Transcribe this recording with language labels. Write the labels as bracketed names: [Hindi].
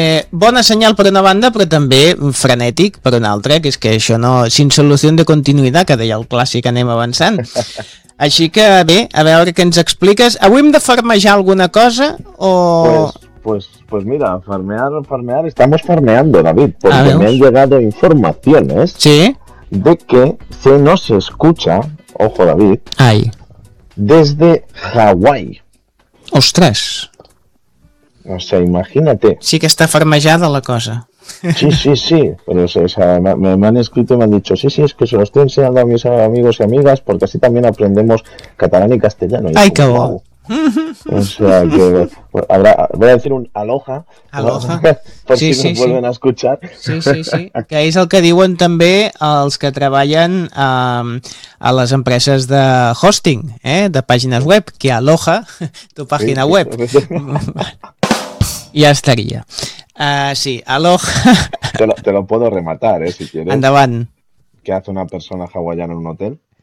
[Catalan] Bona senyal per una banda, però també frenètic per una altra, que és que això no, [Spanish] sin solución de continuidad, [Catalan] que deia el clàssic, anem avançant. Així que bé, a veure què ens expliques. Avui hem de farmejar alguna cosa o... [Spanish] Pues mira, farmear, estamos farmeando, David, porque me han llegado informaciones, ¿sí?, de que se nos escucha, ojo David, ay, desde Hawái. ¡Ostras! O sea, imagínate. Sí que está farmejada la cosa. Sí, pero me han escrito y me han dicho, sí, es que se lo estoy enseñando a mis amigos y amigas, porque así también aprendemos catalán y castellano. ¡Ay, qué guau! O sea que voy a decir un aloha, [Hawaiian] aloha. [Spanish] ¿No? Por sí, si sí, me vuelven sí a escuchar. [Catalan] Sí, que és el que diuen també els que treballen a les empreses de hosting, de pàgines web, que aloha tu pàgina sí, web sí. Ja estaria. Sí, aloha. [Spanish] Te lo puedo rematar, si quieres. [Catalan] Endavant. [Spanish] ¿Qué hace una persona hawaiana en un hotel?